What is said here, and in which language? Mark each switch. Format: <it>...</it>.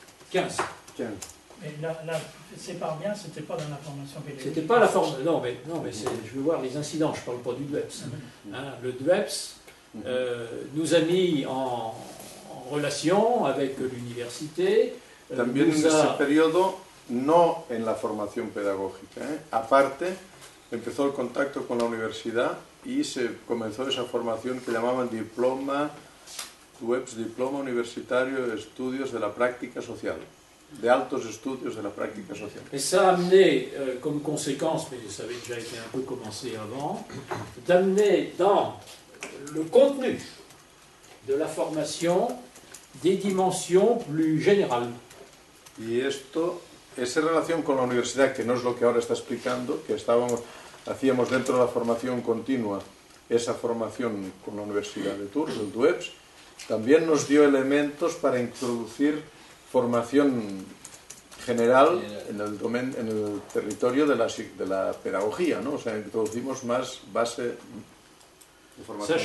<fr>15. Mais là c'est pas bien, c'était pas dans la formation pédagogique. C'était pas la formation. Non, mais je veux voir les incidents, je parle pas du DUEPS. Hein, le DUEPS nous a mis en relation avec l'université.</fr> <es>También en ese periodo, no en la formación pedagógica, aparte, empezó el contacto con la universidad y se comenzó esa formación que llamaban Diploma Universitario de Estudios de la Práctica Social, de altos estudios de la práctica social.</es> <fr>Et ça a amené comme conséquence, mais ça avait déjà été un peu commencé avant, d'amener dans le contenu de la formation des dimensions plus générales.</fr> <es>Y esto, esa relación con la universidad, que no es lo que ahora está explicando, que hacíamos dentro de la formación continua, esa formación con la Universidad de Tours, el DUEPS, también nos dio elementos para introducir formación general en el territorio de la pedagogía, ¿no? O sea, introducimos más base de formación.</es>